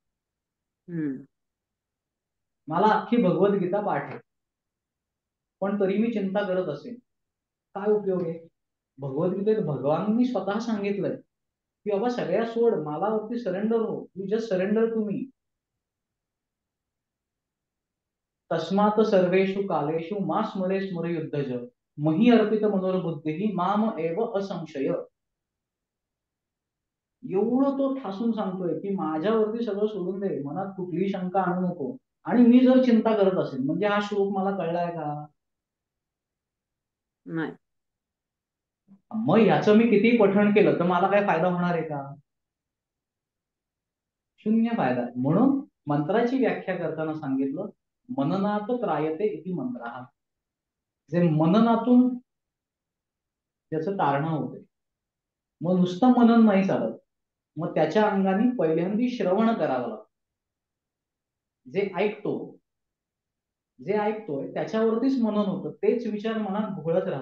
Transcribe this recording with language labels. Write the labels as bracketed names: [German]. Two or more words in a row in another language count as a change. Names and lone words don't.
[Marathi] मला अख्खी भगवद्गीता पाठ आहे, पण तरी मी चिंता करत असेल, काय उपयोग आहे? भगवद्गीतेत भगवानांनी स्वतः सांगितलंय की बाबा सगळ्या सोड, मला वरती सरेंडर हो, [English] you just surrender to me. [Sanskrit] तस्मात सर्वेषु कालेषु मा स्मरे स्मर युद्धज मही अर्पित मनोरबुद्धी माम एव असंशय. [Marathi] एवढं तो ठासून सांगतोय की माझ्यावरती सगळं सोडून दे, मनात कुठलीही शंका आणू नको. आणि मी जर चिंता करत असेल, म्हणजे हा श्लोक मला कळलाय का? नाही. मग याचं मी किती पठण केलं तर मला काय फायदा होणार आहे का? शून्य फायदा. म्हणून मंत्राची व्याख्या करताना सांगितलं [Sanskrit] मननात त्रायते इति मंत्र. [Marathi] जे मननातून त्याचं तारणा होते. मग नुसतं मनन नाही चालत, मग त्याच्या अंगाने पहिल्यांदा श्रवण करावं लागतं. जे ऐकतोय त्याच्यावरतीच मनन होतं, तेच विचार मनात घोळत राहतात.